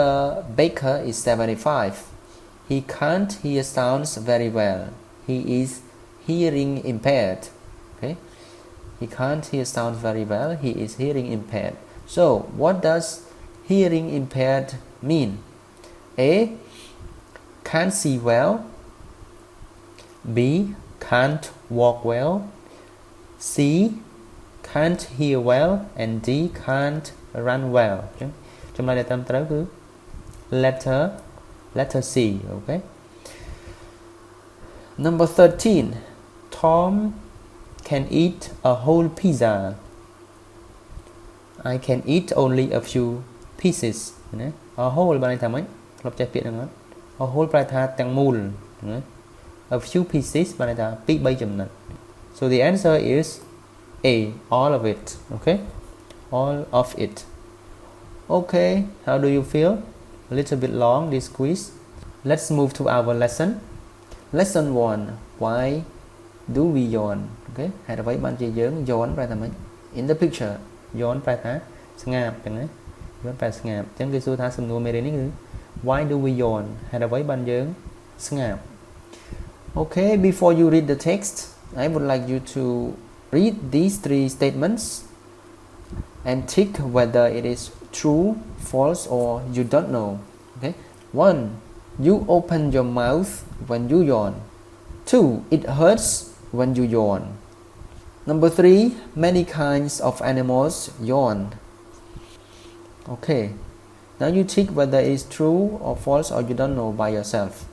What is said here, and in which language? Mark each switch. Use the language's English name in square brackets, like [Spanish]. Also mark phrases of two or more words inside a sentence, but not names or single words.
[English] Baker is 75 he can't hear sounds very well he is hearing impaired okay he can't hear sounds very well he is hearing impaired so what does hearing impaired mean A can't see well B can't walk well C can't hear well and D can't run well [Khmer] ចម្លើយដែលត្រឹមត្រូវគឺ [English] letter C okay number 13 Tom can eat a whole pizza I can eat only a few pieces ណា a whole [Khmer] បានន័យថាម៉េចធ្លាប់ចេះពាក្យហ្នឹងអត់ [English] a whole [Khmer] ប្រែថាទាំងមូលណា [English] a few pieces [Khmer] បានន័យថា 2-3 ចំណិត [English] so the answer is A all of it okay all of it okay how do you feel a little bit long this quiz let's move to our lesson 1 why do we yawn okay [Khmer] ហេតុអ្វីបានជាយើង [English] yawn [Khmer] ប្រែថា ម៉េច [English] in the picture yawn [Khmer] ប្រែថាស្ងាត់ចឹងណា yawn ប្រែស្ងាត់ចឹងគេសួរថាសំណួរមេរៀននេះគឺ [English] why do we yawn [Khmer] ហេតុអ្វីបានយើងស្ងាត់ [English] okay before you read the text I would like you to read these 3 statements and tick whether it is true false or you don't know okay 1 you open your mouth when you yawn 2 it hurts when you yawn number 3 many kinds of animals yawn okay now you tick whether it is true or false or you don't know by yourself